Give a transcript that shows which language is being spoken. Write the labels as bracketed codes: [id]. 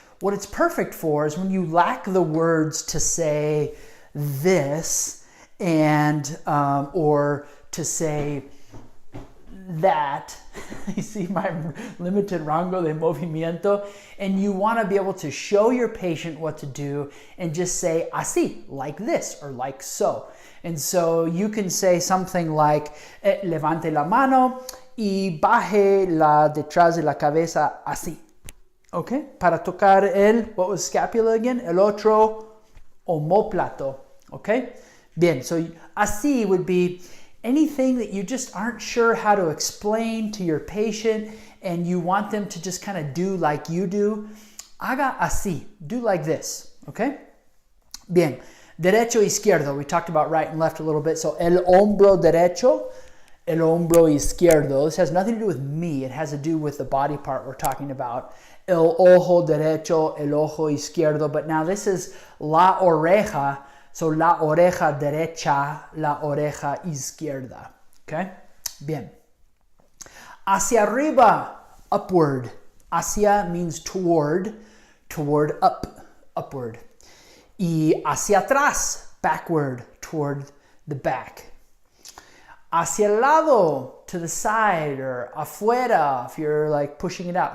[en] What it's perfect for is when you lack the words to say this and or to say that. You see my limited [es] rango de movimiento, [en] and you want to be able to show your patient what to do and just say así, like this or like so. And so you can say something like [es] levante la mano y baje la detrás de la cabeza así. [en] Okay? [es] Para tocar [en] what was scapula again? [es] El otro omóplato. Okay? [en] Bien, so así would be anything that you just aren't sure how to explain to your patient and you want them to just kind of do like you do. [es] Haga así. [en] Do like this. Okay? [es] Bien. Derecho, izquierdo. [en] We talked about right and left a little bit. [es] So, el hombro derecho, el hombro izquierdo. [en] This has nothing to do with me. It has to do with the body part we're talking about. [es] El ojo derecho, el ojo izquierdo. [en] But now this is [es] la oreja. So, la oreja derecha, la oreja izquierda. Okay? Bien. Hacia arriba, upward. [en] Hacia means toward up, upward. [es] Y hacia atrás, [en] backward, toward the back. [es] Hacia el lado, [en] to the side, or afuera, if you're like pushing it out.